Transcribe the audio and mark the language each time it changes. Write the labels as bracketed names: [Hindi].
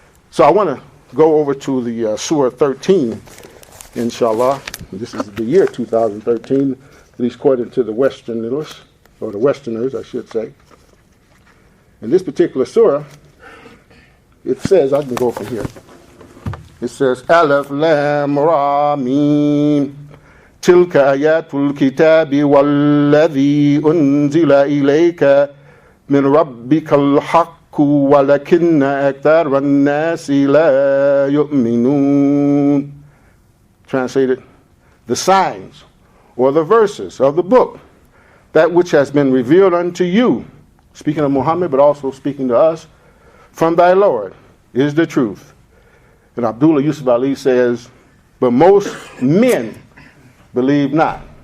[English] So I want to go over to the Surah 13, inshallah. This is the year 2013, at least according to the Westerners, or the Westerners, I should say. In this particular surah, it says, I can go from here. It says, Alif Lam Ra Mim. [Arabic] تلك آيات الكتاب والذي أنزل إليك من ربك الحق ولكن أكثر الناس لا يؤمنون. [English] Translated, the signs or the verses of the book, that which has been revealed unto you, speaking of Muhammad but also speaking to us, from thy Lord is the truth. And Abdullah Yusuf Ali says, but most men believe not.